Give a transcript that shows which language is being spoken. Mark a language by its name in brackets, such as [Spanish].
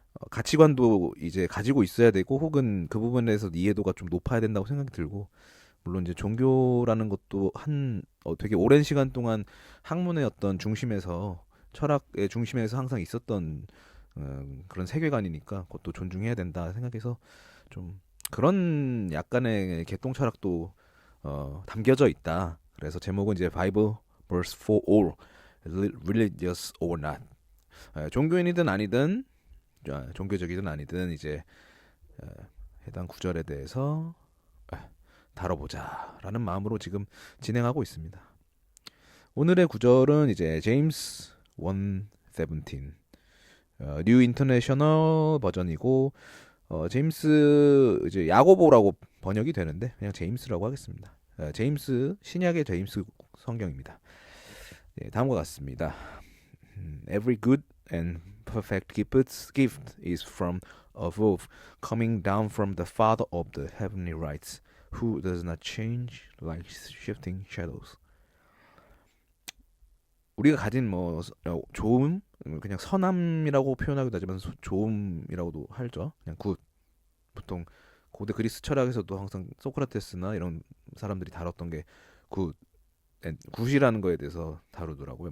[Korean] 가치관도 이제 가지고 있어야 되고 혹은 그 부분에 대해서 이해도가 좀 높아야 된다고 생각이 들고 물론 이제 종교라는 것도 되게 오랜 시간 동안 학문의 어떤 중심에서 철학의 중심에서 항상 있었던 그런 세계관이니까 그것도 존중해야 된다 생각해서 좀 그런 약간의 개똥 철학도 담겨져 있다. 그래서 제목은 이제 [English] Bible verse for all, religious or not. [Korean] 종교인이든 아니든 종교적이든 아니든 이제 어, 해당 구절에 대해서 다뤄보자라는 마음으로 지금 진행하고 있습니다. 오늘의 구절은 이제 제임스 1:17 뉴 인터내셔널 버전이고 제임스 이제 야고보라고 번역이 되는데 그냥 제임스라고 하겠습니다. 제임스 신약의 제임스 성경입니다. 예, 다음과 같습니다. [English] Every good and perfect gift is from above, coming down from the Father of the heavenly lights, who does not change like shifting shadows. [Korean] 우리가 가진 뭐 좋음, 그냥 선함이라고 표현하기도 하지만 좋음이라고도 하죠. 그냥 굿. 보통 고대 그리스 철학에서도 항상 소크라테스나 이런 사람들이 다뤘던 게 굿, 굿이라는 거에 대해서 다루더라고요.